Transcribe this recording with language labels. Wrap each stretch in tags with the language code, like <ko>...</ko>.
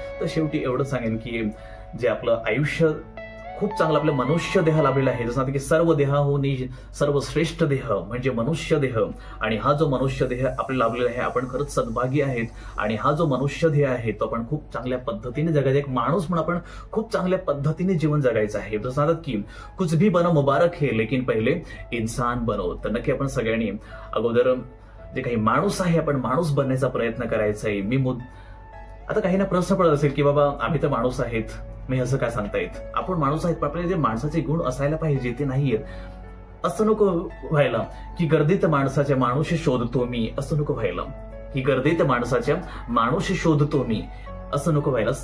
<mr>तर शेवटी एवढं सांगेन की जे आपलं आयुष्य खूप चांगलं आपलं मनुष्य देह लाभलेला आहे, जसं की सर्व देहाहून सर्वश्रेष्ठ देह म्हणजे मनुष्य देह. आणि हा जो मनुष्य देह आपल्याला लाभलेला आहे, आपण खरंच सद्भागी आहेत. आणि हा जो मनुष्य देह आहे तो आपण खूप चांगल्या पद्धतीने जगायचा, एक माणूस म्हणून आपण खूप चांगल्या पद्धतीने जीवन जगायचं आहे. जसं सांगतात की</mr> <hi>कुछ भी बनो मुबारक है, लेकिन पहिले इंसान बनो.</hi> <mr>तर नक्की आपण सगळ्यांनी अगोदर जे काही माणूस आहे, आपण माणूस बनण्याचा प्रयत्न करायचा आहे. आता काही ना प्रश्न पडत असेल की बाबा आम्ही तर माणूस आहेत, मी असं काय सांगतायत. आपण माणूस आहेत, पण आपल्याला जे माणसाचे गुण असायला पाहिजे ते नाहीयेत. असं नको व्हायला की गर्दीत माणसाच्या माणूस शोधतो मी, असं नको व्हायला की गर्दीत माणसाच्या माणूस शोधतो मी, असं नको व्हायला.</mr>